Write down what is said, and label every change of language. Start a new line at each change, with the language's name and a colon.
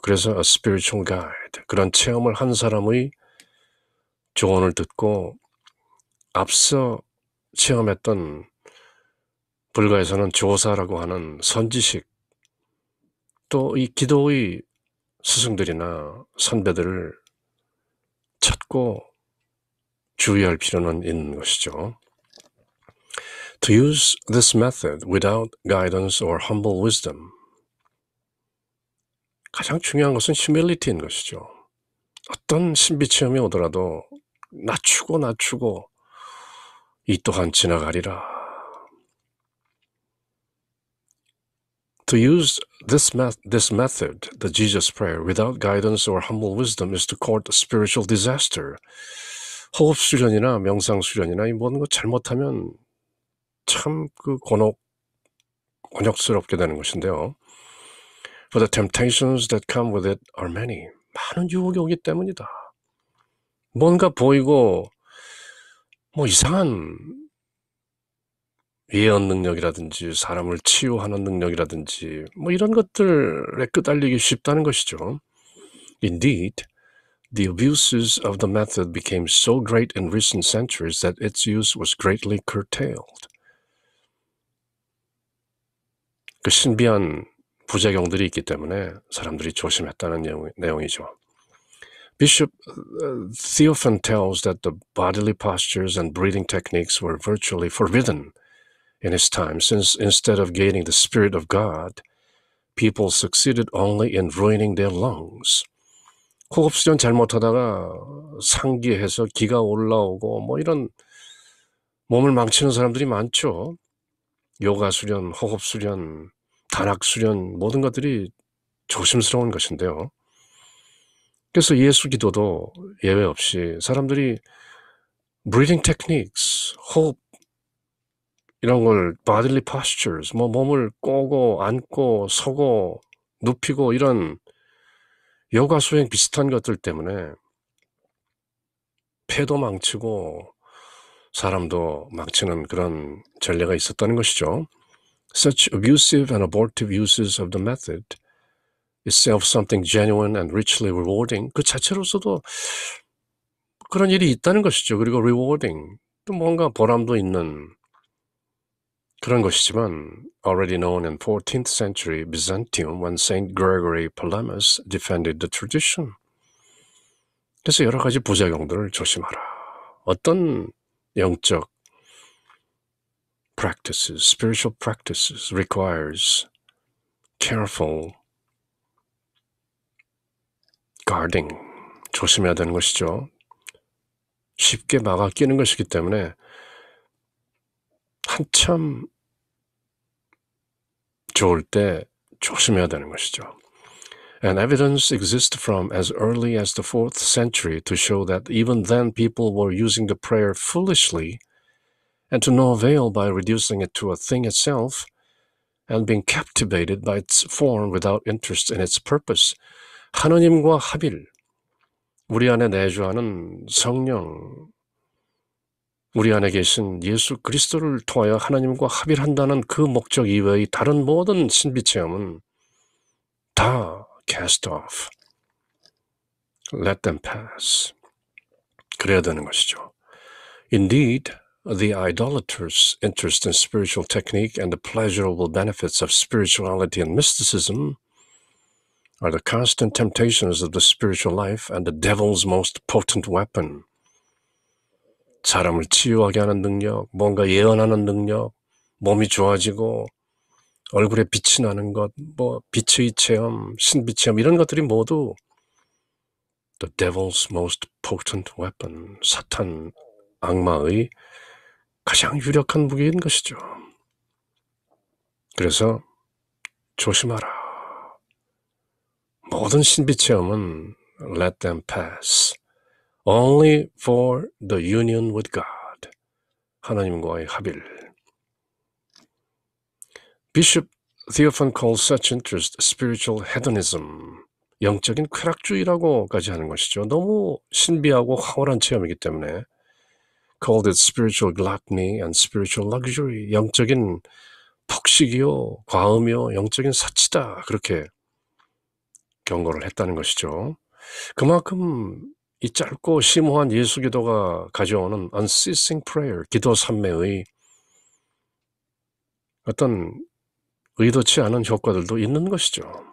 Korean: 그래서
English: a spiritual guide,
Korean: 그런 체험을 한 사람의 조언을 듣고 앞서 체험했던 불가에서는 조사라고 하는 선지식, 또 이 기도의 스승들이나 선배들을 찾고 주의할 필요는 있는 것이죠.
English: To use this method without guidance or humble wisdom,
Korean: 가장 중요한 것은 humility인 것이죠. 어떤 신비 체험이 오더라도 낮추고 이 또한 지나가리라.
English: To use this method, the Jesus prayer, without guidance or humble wisdom is to court spiritual disaster.
Korean: 호흡 수련이나 명상 수련이나 이 모든 거 잘못하면 참 곤욕스럽게 되는 것인데요.
English: For the temptations that come with it are many.
Korean: 많은 유혹이 오기 때문이다. 뭔가 보이고 이상한 예언 능력이라든지 사람을 치유하는 능력이라든지 이런 것들에 끄달리기 쉽다는 것이죠.
English: Indeed, the abuses of the method became so great in recent centuries that its use was greatly curtailed.
Korean: 그 신비한 부작용들이 있기 때문에 사람들이 조심했다는 내용이죠.
English: Bishop Theophan tells that the bodily postures and breathing techniques were virtually forbidden in his time, since instead of gaining the Spirit of God, people succeeded only in ruining their lungs.
Korean: 호흡 수련 잘못하다가 상기해서 기가 올라오고 이런 몸을 망치는 사람들이 많죠. 요가 수련, 호흡 수련, 단학 수련 모든 것들이 조심스러운 것인데요. 그래서 예수 기도도 예외 없이 사람들이
English: breathing techniques,
Korean: 호흡 이런 걸
English: bodily postures,
Korean: 몸을 꼬고 앉고 서고 눕히고 이런 요가 수행 비슷한 것들 때문에 폐도 망치고 사람도 망치는 그런 전례가 있었다는 것이죠.
English: Such abusive and abortive uses of the method itself something genuine and richly rewarding.
Korean: 그 자체로서도 그런 일이 있다는 것이죠. 그리고 rewarding, 또 뭔가 보람도 있는 그런 것이지만
English: already known in 14th century Byzantium when Saint Gregory Palamas defended the tradition.
Korean: 그래서 여러 가지 부작용들을 조심하라. 어떤 영적
English: practices, spiritual practices requires careful guarding.
Korean: 조심해야 되는 것이죠. 쉽게 막아 끼는 것이기 때문에 한참 좋을 때 조심해야 되는 것이죠.
English: And evidence exists from as early as the 4th century to show that even then people were using the prayer foolishly and to no avail by reducing it to a thing itself and being captivated by its form without interest in its purpose.
Korean: 하느님과 합일, 우리 안에 내주하는 성령, 우리 안에 계신 예수 그리스도를 통하여 하나님과 합일한다는 그 목적 이외의 다른 모든 신비 체험은 다
English: cast off. Let them pass.
Korean: 그래야 되는 것이죠.
English: Indeed, the idolater's interest in spiritual technique and the pleasurable benefits of spirituality and mysticism are the constant temptations of the spiritual life and the devil's most potent weapon.
Korean: 사람을 치유하게 하는 능력, 뭔가 예언하는 능력, 몸이 좋아지고 얼굴에 빛이 나는 것, 빛의 체험, 신비 체험 이런 것들이 모두
English: the devil's most potent weapon,
Korean: 사탄, 악마의 가장 유력한 무기인 것이죠. 그래서 조심하라. 모든 신비 체험은
English: let them pass. Only for the union with God.
Korean: 하나님과의 합일.
English: Bishop Theophan calls such interest spiritual hedonism.
Korean: 영적인 쾌락주의라고까지 하는 것이죠. 너무 신비하고 황홀한 체험이기 때문에
English: called it spiritual gluttony and spiritual luxury.
Korean: 영적인 폭식이요, 과음이요, 영적인 사치다. 그렇게 경고를 했다는 것이죠. 그만큼 이 짧고 심오한 예수 기도가 가져오는
English: unceasing prayer,
Korean: 기도 산매의 어떤 의도치 않은 효과들도 있는 것이죠.